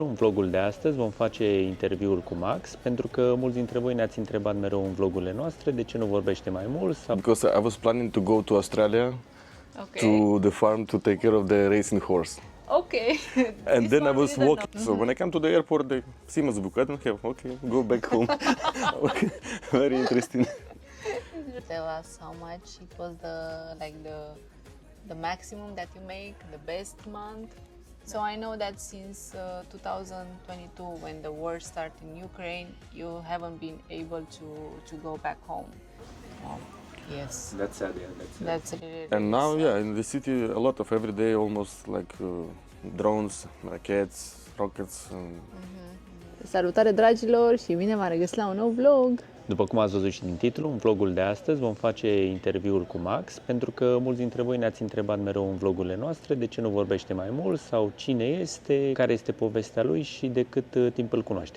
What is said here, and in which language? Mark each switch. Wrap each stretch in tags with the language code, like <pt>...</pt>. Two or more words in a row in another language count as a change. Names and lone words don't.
<ro>În vlogul de astăzi vom face interviul cu Max, pentru că mulți dintre voi ne-ați întrebat mereu în vlogurile noastre de ce nu vorbește mai mult sau...</ro> <en>Because I was planning to go to Australia to the farm to take care of the racing horse. Okay. And then I was walking. So when I come to the airport, they see me book. I don't have. Okay, go back home. Okay, very interesting. Tell us how much it was the maximum that you make, the best month. So I know that since 2022, when the war started in Ukraine, you haven't been able to go back home. Yes. That's sad, yeah, That's really, And now, sad. yeah, in the city, a lot of every day, almost like drones, rackets, rockets.</en> <ro>Salutare dragilor și bine v-am regăsit la un nou vlog! După cum ați văzut și din titlu, în vlogul de astăzi vom face interviul cu Max, pentru că mulți dintre voi ne-ați întrebat mereu în vlogurile noastre de ce nu vorbește mai mult sau cine este, care este povestea lui și de cât timp îl cunoaște.</ro>